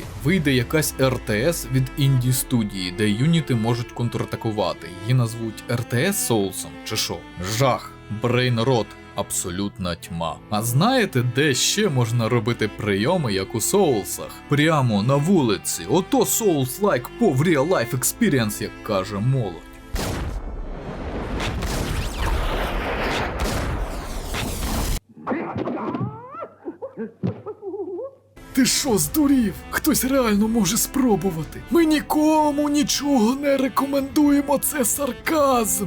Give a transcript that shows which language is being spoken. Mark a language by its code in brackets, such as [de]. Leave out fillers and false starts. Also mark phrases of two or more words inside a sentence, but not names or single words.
[uk] Вийде якась РТС від інді-студії, де юніти можуть контратакувати. Її назвуть РТС Соулсом чи що? Жах, брейн-рот, абсолютна тьма. А знаєте, де ще можна робити прийоми, як у Соулсах? Прямо на вулиці. Ото Souls-like по в [en] real-life experience, [uk] як каже молодь. Ти що, здурів? Хтось реально може спробувати. Ми нікому нічого не рекомендуємо, це сарказм.